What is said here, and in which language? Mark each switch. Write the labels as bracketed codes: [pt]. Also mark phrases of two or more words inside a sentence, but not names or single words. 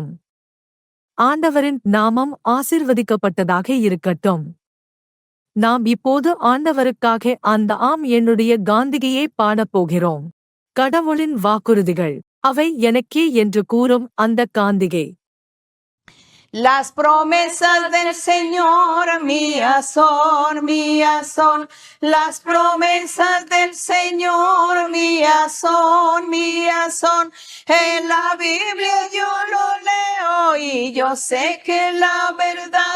[ta] ஆண்டவரின் நாமம் ஆசீர்வதிக்கப்பட்டதாக இருக்கட்டும். நாம் இப்போது ஆண்டவருக்காக அந்த ஆம் என்னுடைய காந்திகையை பாடப்போகிறோம். கடவுளின் வாக்குறுதிகள் அவை எனக்கே என்று கூறும் அந்த காந்திகை. [es] Las promesas del Señor mías son. Las promesas del Señor mías son. En la Biblia yo lo leo y yo sé que la verdad.